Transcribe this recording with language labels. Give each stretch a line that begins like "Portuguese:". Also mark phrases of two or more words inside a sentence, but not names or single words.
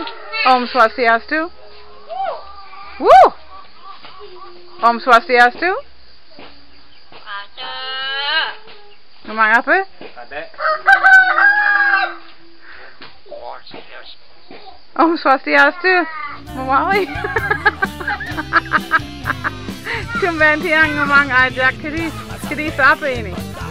Sanskrit: Om Swastiastu. Woo! Om Swastiastu.
Indonesian: Ngomong apa? Om Swastiastu.
Balinese: Mawali. Tumben tiang ngomong ajak kedis.
Indonesian: Kedis apa ini?